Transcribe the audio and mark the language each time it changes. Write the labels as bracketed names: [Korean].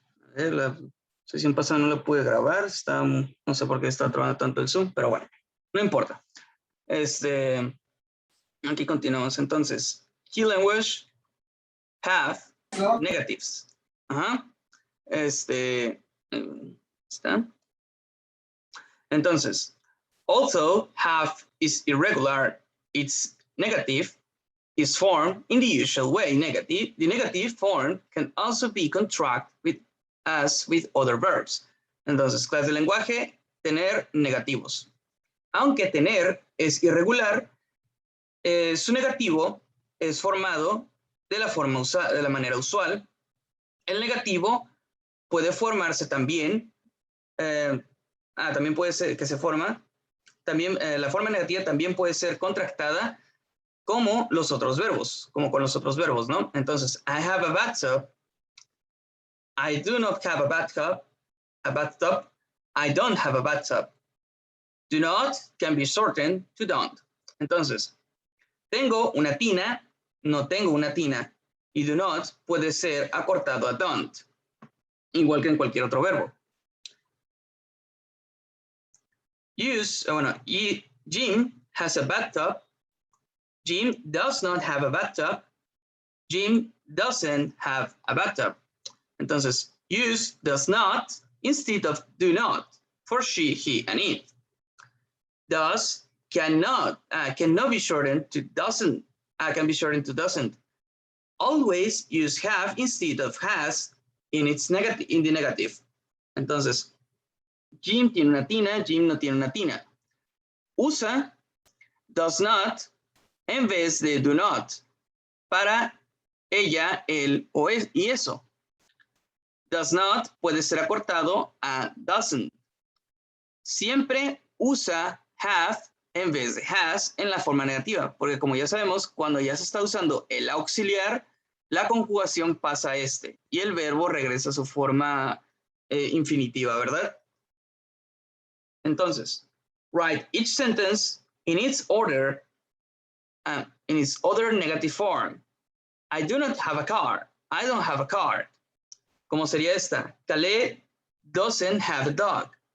[Spanish] A ver, la sesión pasada no la pude grabar, no sé por qué está trabajando tanto el Zoom, pero bueno, no importa. Aquí continuamos. [English] Entonces, key language have negatives. Ajá. [Spanish] ¿Está? Entonces, [English] although have is irregular, its negative is formed in the usual way. The negative form can also be contracted as with other verbs. [Spanish] Entonces, clase de lenguaje, tener negativos. Aunque tener es irregular, su negativo es formado de la manera usual. El negativo puede formarse también, también puede ser que se forma, también la forma negativa también puede ser contractada como los otros verbos, como con los otros verbos, ¿no? [English] Entonces, I have a bathtub, I do not have a bathtub, I don't have a bathtub. Do not can be shortened to don't. [Spanish] Entonces, tengo una tina, no tengo una tina, y do not puede ser acortado a don't, igual que en cualquier otro verbo. [English] Jim has a bathtub. Jim does not have a bathtub. Jim doesn't have a bathtub. Entonces, use does not instead of do not for she, he, and it. Does cannot be shortened to doesn't. Can be shortened to doesn't. Always use have instead of has in the negative. [Spanish] Entonces, Jim tiene una tina, Jim no tiene una tina. Usa does not en vez de do not para ella, él o él y eso. Does not puede ser acortado a doesn't. Siempre usa have en vez de has en la forma negativa, porque como ya sabemos, cuando ya se está usando el auxiliar, la conjugación pasa a y el verbo regresa a su forma infinitiva, ¿verdad? [English] Entonces, write each sentence in its other negative form. I do not have a car. I don't have a car. [Spanish] ¿Cómo sería esta? [English] Calais doesn't have a dog.